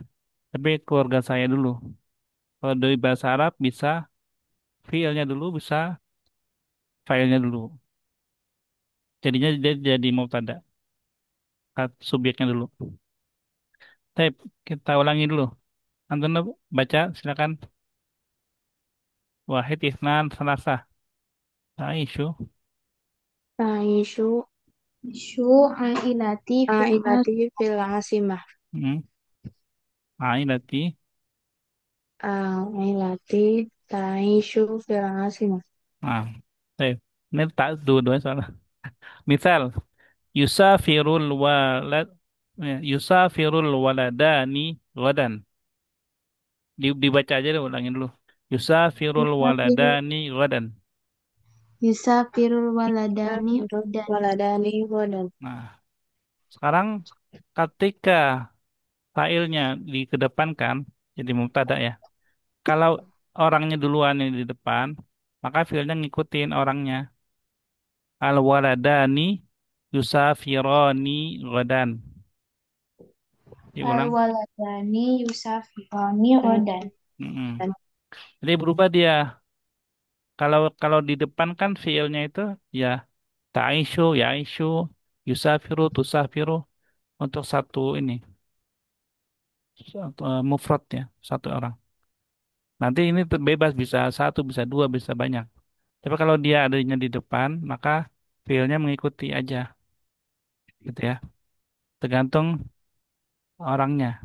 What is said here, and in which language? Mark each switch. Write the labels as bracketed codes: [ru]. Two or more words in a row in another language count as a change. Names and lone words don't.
[id] Tapi keluarga saya dulu. Kalau dari bahasa Arab bisa fiilnya dulu, bisa failnya dulu. Jadinya dia jadi mubtada, subjeknya dulu. Tapi kita ulangi dulu. Anton baca silakan. [ar] واحد اثنان ثلاثة. Aisyu. Taishu شو عائلتي في عائلتي في العاصمة. Hmm. Ailati. عائلتي تعيش في العاصمة. [id] Nah, baik. Ini tak dua-duanya salah. Misal, [ar] يسافر الولد يسافر الولدان غدا. [id] Dibaca aja deh ulangin dulu. [ar] Yusafirul Yusafiru الولدان غدا. يسافر الولدان Yusafirul dan الولدان غدا. [id] Nah, sekarang ketika failnya dikedepankan jadi mubtada ya. Kalau orangnya duluan yang di depan, maka fiilnya ngikutin orangnya. [ar] الولدان يسافران غدا. al [id] Diulang. [ar] الولدان يسافران Dan rodan. Mm-mm. Dan [id] Jadi berubah dia. Kalau kalau di depan kan fiilnya itu ya [ar] تعيش يعيش يسافر تسافر [id] untuk satu ini, satu, mufrad ya, satu orang. Nanti ini bebas bisa satu, bisa dua, bisa banyak. Tapi kalau dia adanya di depan, maka fiilnya mengikuti aja, gitu ya. Tergantung orangnya.